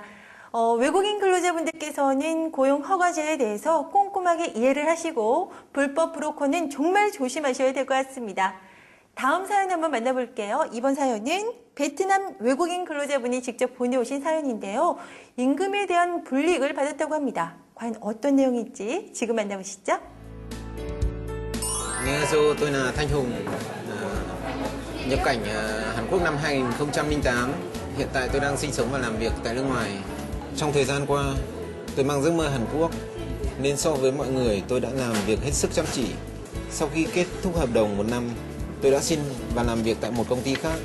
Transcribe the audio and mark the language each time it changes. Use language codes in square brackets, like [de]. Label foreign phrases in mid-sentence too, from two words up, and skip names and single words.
[ko] 외국인 근로자분들께서는 고용허가제에 대해서 꼼꼼하게 이해를 하시고 불법 브로커는 정말 조심하셔야 될 것 같습니다. 다음 사연 한번 만나볼게요. 이번 사연은 베트남 외국인 근로자분이 직접 보내오신 사연인데요. 임금에 대한 불이익을 받았다고 합니다. 과연 어떤 내용일지 지금 만나보시죠. An녕하세요, [vi] tôi là Thanh Hùng, nhập cảnh Hàn Quốc năm 2008. Hiện tại tôi đang sinh sống và làm việc tại nước ngoài. Trong thời gian qua, tôi mang giấc mơ Hàn Quốc, nên so với mọi người tôi đã làm việc hết sức chăm chỉ. Sau khi kết thúc hợp đồng 1 năm, tôi đã xin và làm việc tại một công ty khác.